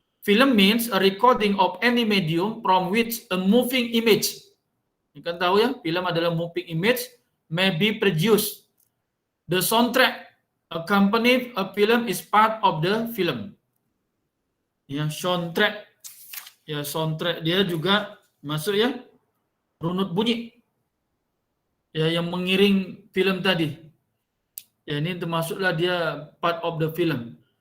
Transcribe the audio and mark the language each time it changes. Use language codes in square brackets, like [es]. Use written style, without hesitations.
[en] Film means a recording of any medium from which a moving image. [ms] Ini kan tahu ya, film adalah [en] moving image may be produced. The soundtrack accompanied a film is part of the film. [ms] Ya, soundtrack. Ya, soundtrack dia juga masuk ya, runut bunyi. Ya, yang mengiring film tadi. Ya, ini termasuklah dia [en] part of the film.